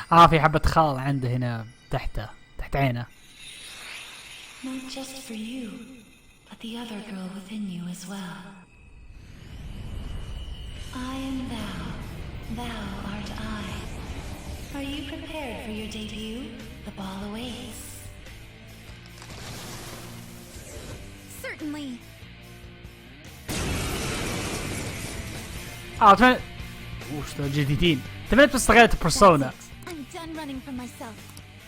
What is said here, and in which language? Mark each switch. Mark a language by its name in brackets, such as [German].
[Arabic] في حبة خال عنده هنا تحته، تحت عينه. [English] Not just for you, but the other girl within you as well. I am thou, thou art I. Are you prepared for your debut? The ball awaits. Certainly. [Arabic] وش ذول جديدين؟ تمنيت بس استغلت بيرسونا. [English] I'm done running from myself.